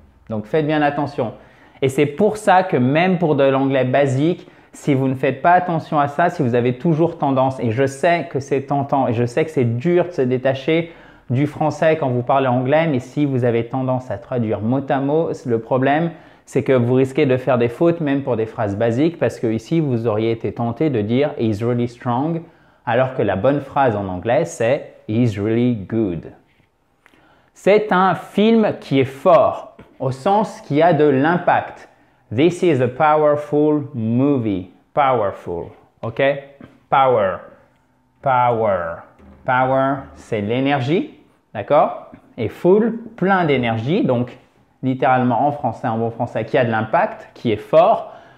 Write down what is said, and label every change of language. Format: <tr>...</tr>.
<fr>Donc faites bien attention. Et c'est pour ça que même pour de l'anglais basique, si vous ne faites pas attention à ça, si vous avez toujours tendance, et je sais que c'est tentant, et je sais que c'est dur de se détacher du français quand vous parlez anglais, mais si vous avez tendance à traduire mot à mot, le problème, c'est que vous risquez de faire des fautes même pour des phrases basiques parce que ici, vous auriez été tenté de dire «</fr> <en>is really strong ».</en> <fr>Alors que la bonne phrase en anglais, c'est «</fr> <en>is really good ».</en> <fr>C'est un film qui est fort, au sens qui a de l'impact.</fr> <en>This is a powerful movie. Powerful, ok? Power, power.</en> <fr>Power, c'est l'énergie, d'accord? Et full, plein d'énergie, donc littéralement en français, en bon français, qui a de l'impact, qui est fort.</fr>